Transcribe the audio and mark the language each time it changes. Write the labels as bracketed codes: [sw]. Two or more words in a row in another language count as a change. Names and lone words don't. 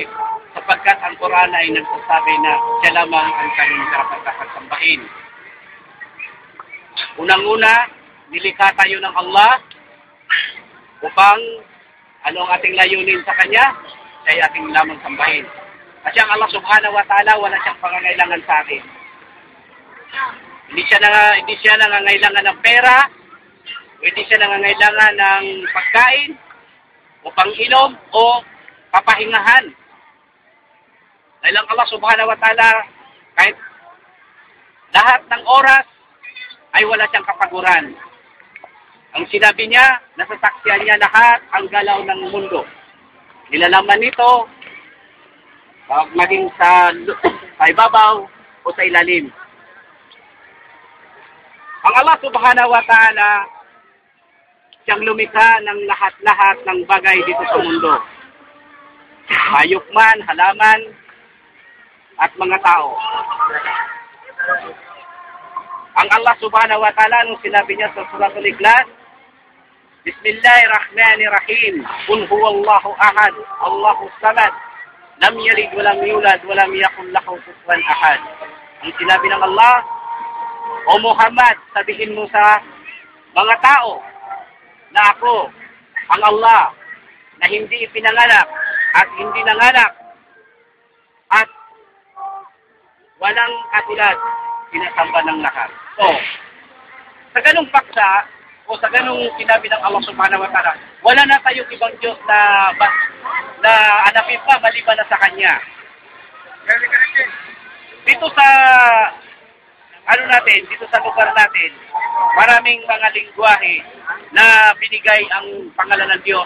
[tl] Sapagkat ang Quran ay nagsasabi na siya lamang ang kanyang karapat-dapat sambahin. Unang-una, nilikha tayo ng Allah upang ano ang ating layunin sa Kanya, ay ating lamang sambahin. Kasi ang Allah [ar] سبحانه وتعالى, [tl] wala siyang pangangailangan sa atin. Hindi siya nangangailangan ng pera, hindi siya nangangailangan ng pagkain, o pang-inom, o kapahingahan. Dahil ang Allah [ar] سبحانه وتعالى, [tl] kahit lahat ng oras, ay wala siyang kapaguran. Ang sinabi niya, nasasaksiyan niya lahat ang galaw ng mundo. Nilalaman nito, maging sa ibabaw o sa ilalim. Ang Allah [ar] سبحانه وتعالى, [tl] siyang lumikha ng lahat-lahat ng bagay dito sa mundo. Hayop man, halaman, at mga tao. Ang Allah [ar] سبحانه وتعالى, [tl] nung sinabi niya sa Suratul Ikhlas, [ar] بسم الله الرحمن الرحيم. قل هو الله أحد، الله صمد، لم يلد ولم يولد ولم يكن له كفوا أحد. [tl] Ang sinabi ng Allah, O Muhammad, sabihin mo sa mga tao na ako, ang Allah, na hindi ipinanganak at hindi nanganak at walang katulad, sinasamba ng lahat. So, sa ganung paksa, o sa ganung sinabi ng Allah [ar] سبحانه وتعالى, [tl] wala na tayong ibang Diyos na hanapin pa maliban na sa Kanya. Dito sa dito sa lugar natin, maraming mga lingwahe na binigay ang pangalan ng Diyos.